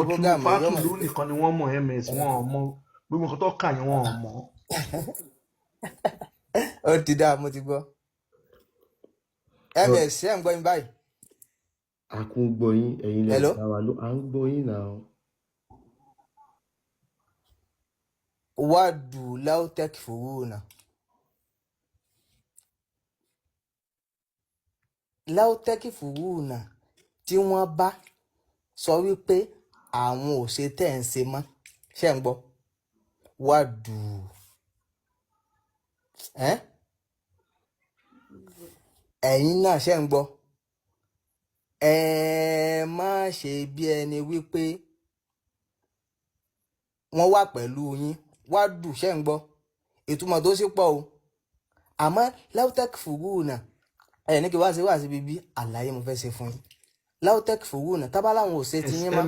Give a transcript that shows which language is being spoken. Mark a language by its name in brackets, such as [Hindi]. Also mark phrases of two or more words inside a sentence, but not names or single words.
[Yoruba] wọ́n tú program yóò mọ̀. fátùlù nìkan ni wọ́n mọ̀ MS wọn ò mọ̀ gbogbo nǹkan tó kà yẹn wọn ò mọ̀ Ó ti dáa mo ti gbọ́. MS ṣé ń gbọ́ yín báyìí. A kún gbọ́ yín, ẹ̀yin lẹ [English] Hello? [Yoruba] dá wa ló. À ń gbọ́ yín náà. [Arabic] ودوا لو تكفرون. لو تكفرون [Yoruba] tí wọ́n bá sọ wípé àwọn ò ṣe tẹ̀ ń ṣe mọ́ ṣé ń gbọ́ wadu. Ẹ̀yin náà ṣé ń gbọ́ ẹ má ṣe bí ẹni wípé wọ́n wà pẹ̀lú yín wadu ṣé ń gbọ́ ìtumọ̀ tó sì pọ̀ o àmọ́ [Arabic] لو تكفرون [Yoruba] ẹ̀ ní kí wá sí bíbí àlàyé mo fẹ́ ṣe fún yín [Arabic] لو تكفرون [Yoruba] tábà láwọn ò ṣe ti yín mọ́